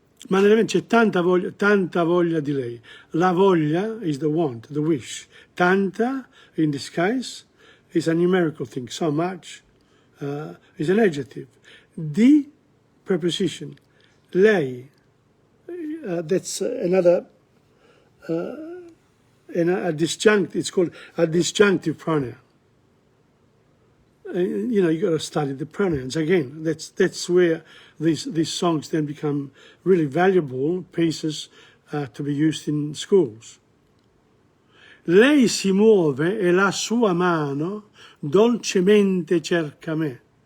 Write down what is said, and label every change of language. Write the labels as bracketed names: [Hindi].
[Italian] Ma nella mente c'è tanta voglia di lei. La voglia [English] is the want, the wish. Tanta, in this case, is a numerical thing. So much is an adjective. The preposition. Lei. That's another a disjunct. It's called a disjunctive pronoun. You know, you got to study the pronouns again. That's where these songs then become really valuable pieces to be used in schools. [Italian] Lei si muove e la sua mano dolcemente cerca me.